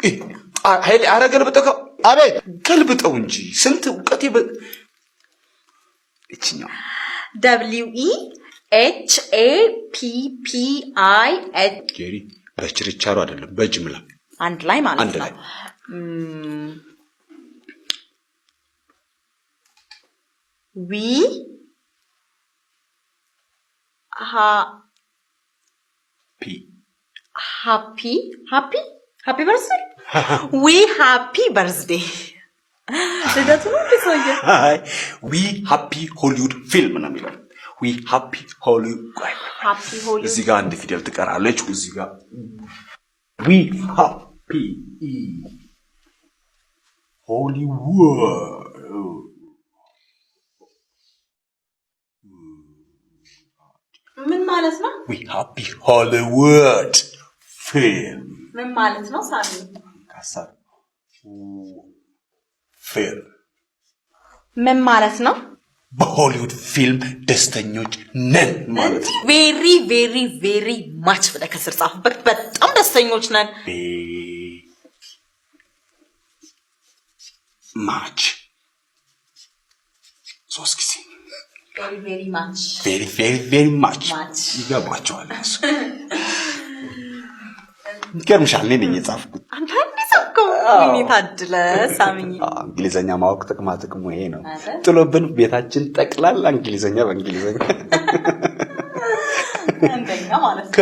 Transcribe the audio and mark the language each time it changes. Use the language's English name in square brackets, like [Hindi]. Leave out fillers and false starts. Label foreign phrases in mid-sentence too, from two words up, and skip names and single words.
[Amharic] ኃይሌ አረገልብጠው አቤት ገልብጠው እንጂ ስንት ዕውቀት እቺኛው WEHAPPIH ጄሪ በችርቻሮ አይደለም በጅምላ አንድ ላይ ማለት ነው [English] we happy birthday we happy birthday [Amharic] ለዳቱ ነው ለሰውዬ [English] we happy hollywood film [Amharic] ነው የሚለው [English] we happy hollywood [Amharic] እዚህ ጋር አንድ ፊደል ትቀራለች እዚህ ጋር [English] we happy hollywood [Amharic] ምን ማለት ነው [English] we happy hollywood film [Amharic] ምን ማለት ነው ሳሚ ካሳብ film ምን ማለት ነው በሆሊውድ ፊልም ደስተኞች ነን ማለት ነው [English] very much [Amharic] ብለህ ከስር ጻፍበት በጣም ደስተኞች ነን much ሶስት ጊዜ [English] very much [Amharic] ይገባቸዋል እሱ ይገርምሻል እኔ ነኝ የጻፍኩት አንተ እንዲሰብከው ምን ታድለ ሳሚ እንግሊዘኛ ማወቅ ጥቅሙ ይሄ ነው ጥሎብን ቤታችን ጠቅላላ እንግሊዘኛ በእንግሊዘኛ አንደኛ ማለት ነው